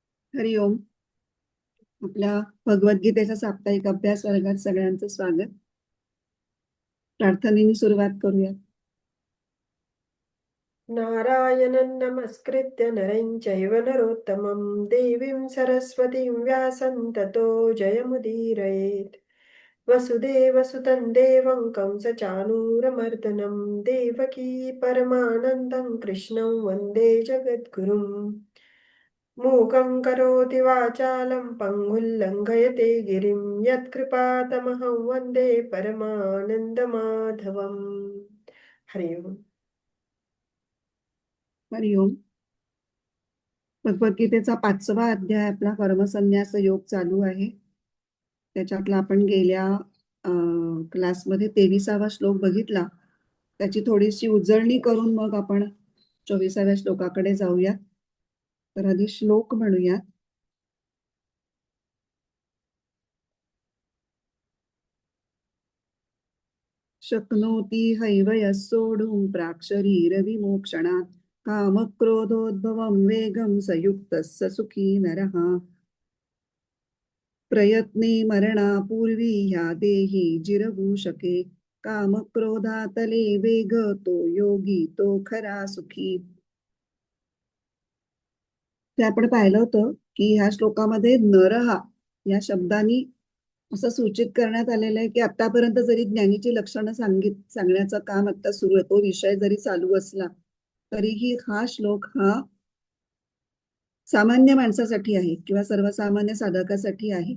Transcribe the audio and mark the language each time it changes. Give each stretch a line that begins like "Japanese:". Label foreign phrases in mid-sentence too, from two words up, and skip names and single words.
Marathi: हरिओम. आपल्या भगवद्गीतेच्या साप्ताहिक अभ्यास वर्गात सगळ्यांचं स्वागत. प्रार्थनेने सुरुवात करूया.
Sanskrit: नारायणं नमस्कृत्य नरं चैव नरोत्तमं देवीं सरस्वतीं व्यासं ततो जयमुदीरयेत्. वसुदेवसुतं देवं कंसचाणूरमर्दनं देवकी परमानन्दं कृष्णं वन्दे जगद्गुरुम्. मूकं करोति वाचालं पङ्गुं लङ्घयते गिरिं यत्कृपातमहं वन्दे परमानन्दमाधवम्. हरि ओम्.
Marathi: हरिओम. भगवद्गीतेचा 5वा अध्याय आपला कर्मसन्न्यास योग चालू आहे. त्याच्यातला आपण गेल्या क्लासमध्ये 23वा श्लोक बघितला. त्याची थोडीशी उजळणी करून मग आपण 24व्या श्लोकाकडे जाऊया. तर आधी श्लोक म्हणूया.
Sanskrit: शक्नोति हैव यः सोढुं प्राक्शरीरविमोक्षणात् कामक्रोधोद्भवं वेगं स युक्तः स सुखी नरः.
Marathi: प्रयत्ने मरणापूर्वी ह्या देही जिरवू शके कामक्रोधातले वेग तो योगी तो खरा सुखी. ते आपण पाहिलं होतं की ह्या श्लोकामध्ये नरहा या शब्दानी असं सूचित करण्यात आलेलं आहे की आतापर्यंत जरी ज्ञानीची लक्षणं सांगण्याचं काम आता सुरू आहे, तो विषय जरी चालू असला तरीही हा श्लोक हा सामान्य माणसासाठी आहे किंवा सर्वसामान्य साधकासाठी आहे.